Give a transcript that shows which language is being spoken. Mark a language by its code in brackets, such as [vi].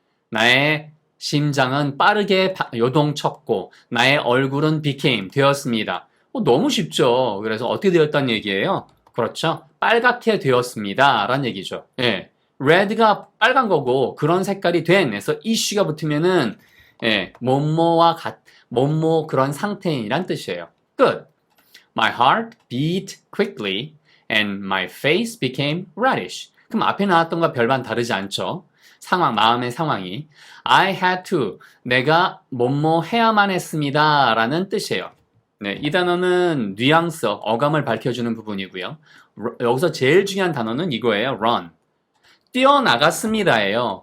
[ko] 나의 심장은 빠르게 요동쳤고 나의 얼굴은 became, 되었습니다. 너무 쉽죠. 그래서 어떻게 되었다는 얘기예요? 그렇죠. 빨갛게 되었습니다. 라는 얘기죠. 예. red가 빨간 거고 그런 색깔이 된. 그래서 issue가 붙으면은 예, 뭐뭐 그런 상태인이란 뜻이에요. 끝. [en] My heart beat quickly and my face became reddish. [ko] 그럼 앞에 나왔던 것과 별반 다르지 않죠? 마음의 상황이. [en] I had to. [ko] 내가 뭐뭐 해야만 했습니다. 라는 뜻이에요. 네, 이 단어는 뉘앙스, 어감을 밝혀주는 부분이고요. 여기서 제일 중요한 단어는 이거예요. run. 뛰어나갔습니다예요.